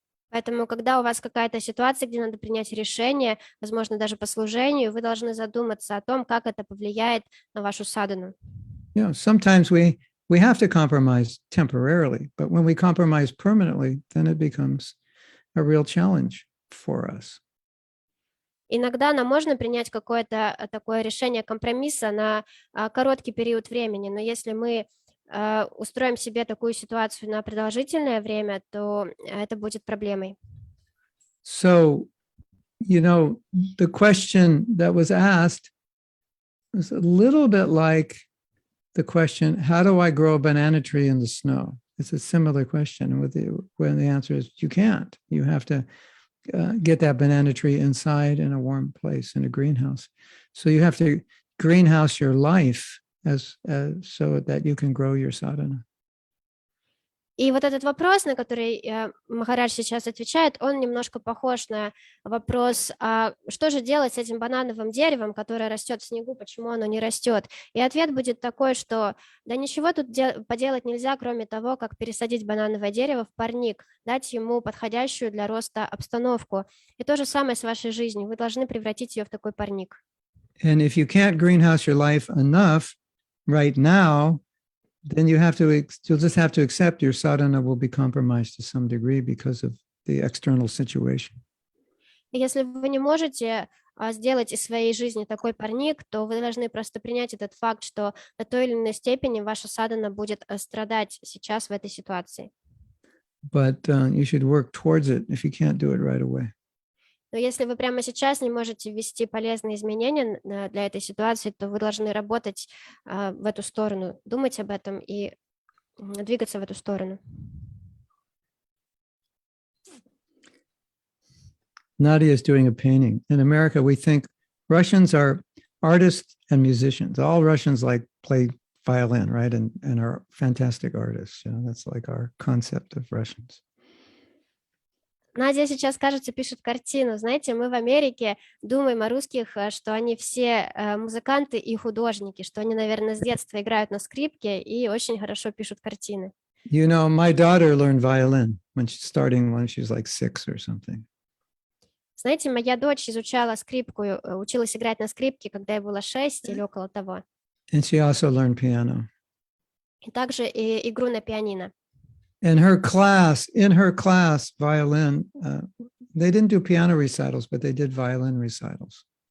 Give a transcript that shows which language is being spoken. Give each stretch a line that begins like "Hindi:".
Russian: Поэтому, когда у вас какая-то ситуация, где надо принять решение, возможно, даже по служению, вы должны задуматься о том, как это повлияет на вашу садхану.
English: You know, sometimes we have to compromise temporarily, but when we compromise permanently, then it becomes a real challenge for us.
Russian: Иногда нам можно принять какое-то такое решение компромисса на короткий период времени, но если мы устроим себе такую ситуацию на продолжительное время, то это будет проблемой.
English: So, you know, the question that was asked was a little bit like the question, how do I grow a banana tree in the snow? It's a similar question when the answer is you can't. You have to get that banana tree inside in a warm place in a greenhouse. So you have to greenhouse your life so that you can grow your sadhana.
Russian: И вот этот вопрос, на который Махарадж сейчас отвечает, он немножко похож на вопрос, а что же делать с этим банановым деревом, которое растет в снегу, почему оно не растет? И ответ будет такой, что да ничего тут поделать нельзя, кроме того, как пересадить банановое дерево в парник, дать ему подходящую для роста обстановку. И то же самое с вашей жизнью, вы должны превратить ее в такой парник.
English: And if you can't greenhouse your life enough right now, then you'll just have to accept your sadhana will be compromised to some degree because of the external situation.
Russian: Если вы не можете сделать из своей жизни такой парник, то вы должны просто принять этот факт, что до той или иной степени ваша садхана будет страдать сейчас в этой ситуации.
English: But you should work towards it if you can't do it right away.
Russian: Но если вы прямо сейчас не можете ввести полезные изменения для этой ситуации, то вы должны работать в эту сторону, думать об этом и двигаться в эту сторону.
English: Nadia is doing a painting. In America, we think Russians are artists and musicians. All Russians play violin, right? And are fantastic artists. You know, that's like our concept of Russians.
Russian: Надя сейчас, кажется, пишет картину. Знаете, мы в Америке думаем о русских, что они все музыканты и художники, что они, наверное, с детства играют на скрипке и очень хорошо пишут картины.
English: You know, my daughter learned violin when she's like 6 or something.
Russian: Знаете, моя дочь изучала скрипку, училась играть на скрипке, когда ей было 6 или около того.
English: And she also learned piano.
Russian: И также и игру на пианино.
English: In her class, violin, they didn't do piano recitals, but they did violin recitals.